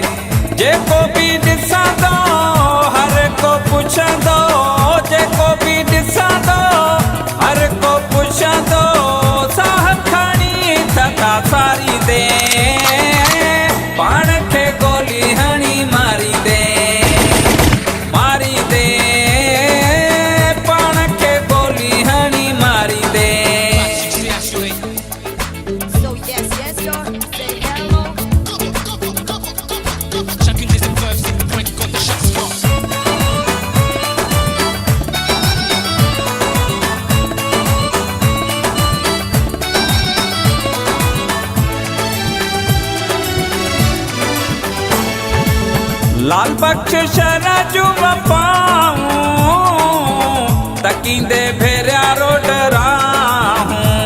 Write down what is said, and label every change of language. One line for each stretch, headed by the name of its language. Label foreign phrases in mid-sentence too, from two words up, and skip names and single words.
Sindhi: जेको बि ॾिसंदो हर को पुछंदो, जेको बि ॾिसंदो हर को पुछंदो, साह खणी थका सारींदे, पाण खे गोली हणी मारींदे, मारींदे पाण खे गोली हणी मारींदे।
English: So yes, yes, sir. Say hello.
French: Chacune des épreuves, c'est le point qui compte à chaque sport.
Sindhi: लाल बख्श शरजू वफाऊं, तकींदे भेरिया रोड राहूं।